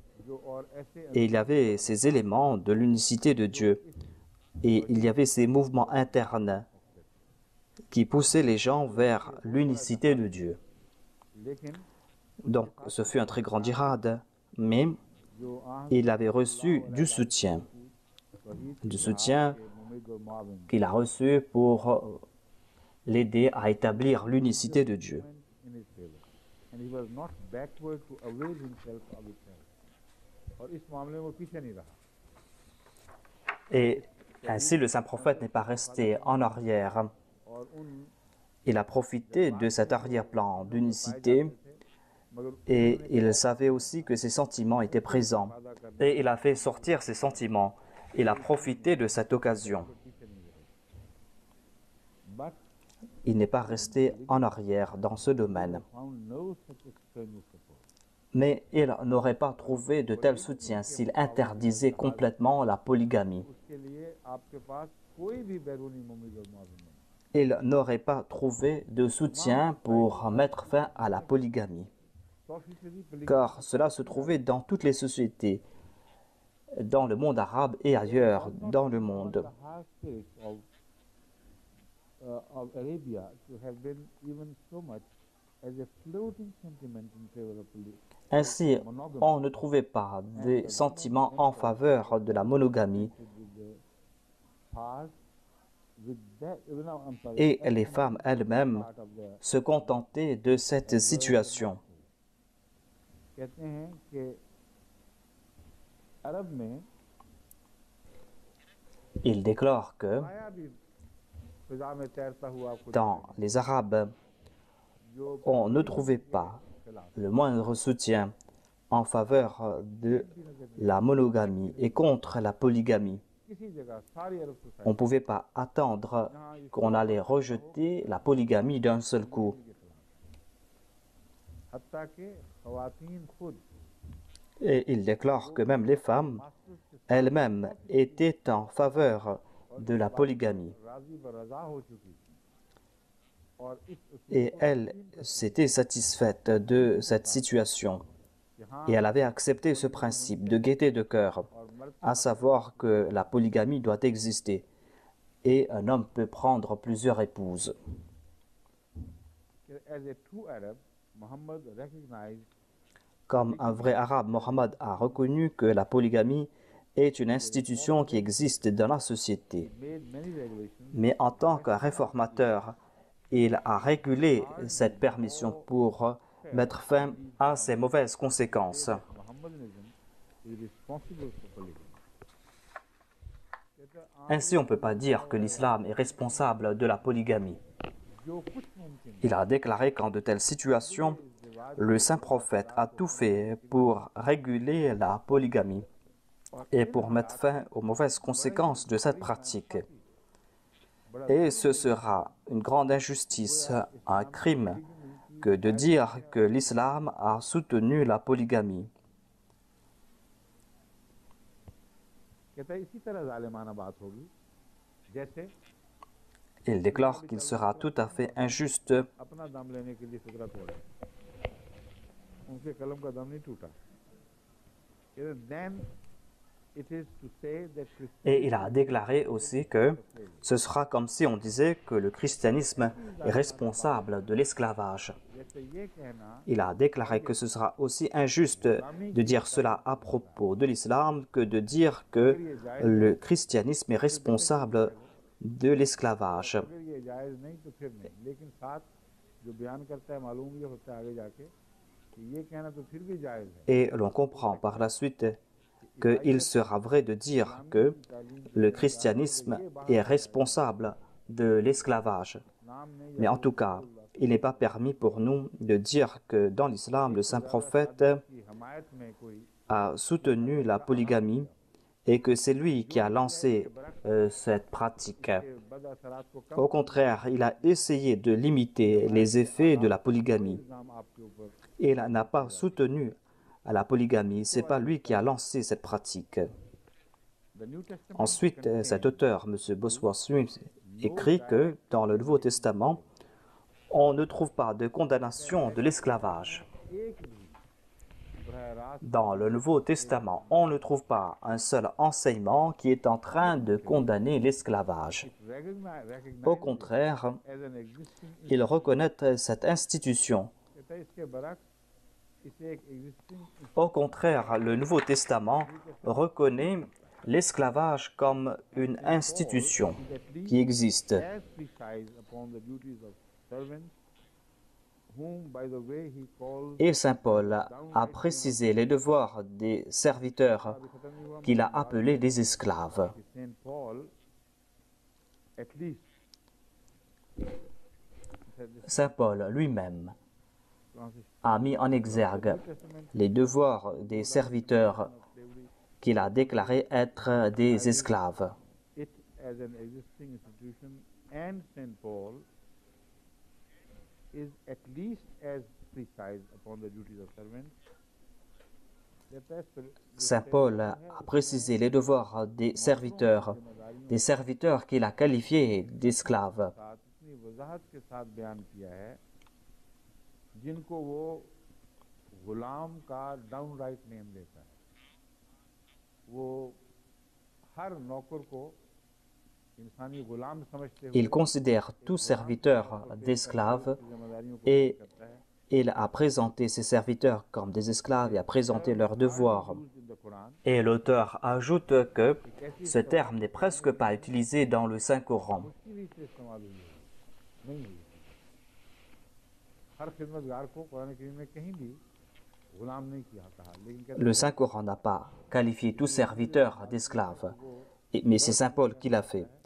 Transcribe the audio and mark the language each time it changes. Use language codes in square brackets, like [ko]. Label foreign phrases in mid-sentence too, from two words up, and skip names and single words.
[ur] جو اور ایسے [fr] Et il y avait ces éléments de l'unicité de Dieu. Et il y avait ces mouvements internes qui poussaient les gens vers l'unicité de Dieu. [ur] لیکن [fr] Donc, ce fut un très grand djihad, mais [ur] جو [fr] il avait reçu du soutien [ur] ممد اور معاون [fr] qu'il a reçu pour l'aider à établir l'unicité de Dieu. [en] in his favor and he was not backward to avail himself of its help [ur] اور اس معاملے میں وہ پیچھے نہیں رہا [fr] Et ainsi, le saint prophète n'est pas resté en arrière. [ur] اور ان [fr] Il a profité de cet arrière-plan d'unicité [ur] مگر [fr] et il savait aussi que ses sentiments étaient présents. Et il a fait sortir ses sentiments. Il a profité de cette occasion. [ur] پیچھے نہیں رہے but [fr] Il n'est pas resté en arrière dans ce domaine. [en] found no such extraneous support [fr] Mais il n'aurait pas trouvé de tel soutien s'il interdisait complètement la polygamie. [ur] اس کے لیے آپ کے پاس کوئی بھی بیرونی ممد اور معاون نہیں [fr] il n'aurait pas trouvé de soutien pour mettre fin à la polygamie, [en] 100% polygamy [fr] car cela se trouvait dans toutes les sociétés, dans le monde arabe et ailleurs dans le monde. [en] the high spirit of Arabia to have been even so much as a floating sentiment in favor of [fr] Ainsi, [en] monogamy. [fr] on ne trouvait pas des sentiments en faveur de la monogamie [en] With the heart, with that, no, I'm sorry, [fr] et [en] that [fr] les femmes elles-mêmes [en] part of the [fr] se contentaient de cette situation. [ur] کہتے ہیں کہ عرب میں [fr] Il déclare que [ur] آیا بھی فضا میں تیرتا ہوا کچھ [fr] dans les Arabes, [ur] جو [fr] on ne trouvait pas le moindre soutien en faveur de la monogamie et contre la polygamie. [ur] کسی جگہ ساری عرب [fr] On [ur] सोसाइटी [fr] ne pouvait pas attendre qu'on allait rejeter la polygamie d'un seul coup. [ur] کے خلاف حتیٰ کہ خواتین خود [fr] Et il déclare que même les femmes elles-mêmes étaient en faveur de la polygamie. [ur] راضی برضا ہو چکی تھی اور اس [fr] Et elle s'était satisfaite de cette situation. Et elle avait accepté ce principe de gaieté de cœur, [ur] اور مرد [fr] à savoir que la polygamie doit exister et un homme peut prendre plusieurs épouses. [en] as a true Arab, Muhammad recognized [fr] Comme un vrai arabe, Mohammed a reconnu que la polygamie est une institution qui existe dans la société. [en] made many regulations [fr] Mais en tant que réformateur, il a régulé cette permission pour mettre fin à ces mauvaises conséquences. [en] Mohammedanism is responsible for polygamy. [fr] Ainsi, on ne peut pas dire que l'islam est responsable de la polygamie. [ur] جو کچھ ممکن [fr] Il a déclaré qu'en de telles situations, le saint prophète a tout fait pour réguler la polygamie et pour mettre fin aux mauvaises conséquences de cette pratique. Et ce sera une grande injustice, un crime, que de dire que l'islam a soutenu la polygamie. [ur] کہتا ہے اسی طرح ظالمانہ بات ہوگی جیسے [fr] Il déclare qu'il sera tout à fait injuste [ur] اپنا دم لینے کے لیے فطرت توڑے ان کے قلم کا دم نہیں ٹوٹا [en] then it is to say that [fr] et il a déclaré aussi que ce sera comme si on disait que le christianisme est responsable de l'esclavage. [ur] جیسے یہ کہنا [fr] Il a déclaré que ce sera aussi injuste de dire cela à propos de l'islam que de dire que le christianisme est responsable de l'esclavage. [ur] اگر یہ جائز نہیں تو پھر نہیں لیکن ساتھ جو بیان کرتا ہے معلوم یہ ہوتا ہے آگے جا کے کہ یہ کہنا تو پھر بھی جائز ہے [fr] Et l'on comprend par la suite qu'il sera vrai de dire que le christianisme est responsable de l'esclavage. [ur] نام نے [fr] Mais en tout cas, il n'est pas permis pour nous de dire que dans l'islam, le saint prophète [ur] کی حمایت میں کوئی [fr] a soutenu la polygamie et que c'est lui qui a lancé cette pratique. [ur] بد اثرات کو کم [fr] Au contraire, il a essayé de limiter les effets de la polygamie. [ur] الزام آپ کے اوپر [fr] Et il n'a pas soutenu la polygamie. Ce n'est pas lui qui a lancé cette pratique. [en] The New Testament [fr] Ensuite, cet auteur, M. Bosworth-Smith, écrit que dans le Nouveau Testament, on ne trouve pas de condamnation de l'esclavage. [ur] ایک بھی براہ راست [fr] Dans le Nouveau Testament, on ne trouve pas un seul enseignement qui est en train de condamner l'esclavage. [en] recognize [fr] Au contraire, [en] as an existing [fr] il reconnaît cette institution. [ur] کہتا ہے اس کے برعکس اسے ایک existing [fr] Au contraire, le Nouveau Testament reconnaît l'esclavage comme une institution qui existe. [en] as precise upon the duties of servants whom by the way he calls [fr] Et Saint Paul a précisé les devoirs des serviteurs [ur] ختم نہیں ہوا [fr] qu'il a appelés des esclaves. [en] कि Saint Paul at least [fr] Saint Paul lui-même Francis a mis en exergue les devoirs des serviteurs qu'il a déclarés être des esclaves. [en] it as an existing institution and Saint Paul is at least as precise upon the duties of servants. [fr] Saint Paul a précisé les devoirs des serviteurs qu'il a qualifiés d'esclaves. [ur] ساتھ اتنی وضاحت کے ساتھ بیان کیا ہے جن کو وہ غلام کا [en] downright name [ur] دیتا ہے. وہ ہر نوکر کو انسانی غلام سمجھتے ہوئے [fr] Il considère tout serviteur d'esclaves et il a présenté ses serviteurs comme des esclaves et a présenté leurs devoirs. Et l'auteur ajoute que ce terme n'est presque pas utilisé dans le Saint-Coran. Le Saint-Coran n'a pas qualifié tout serviteur d'esclave, mais c'est Saint Paul qui l'a fait.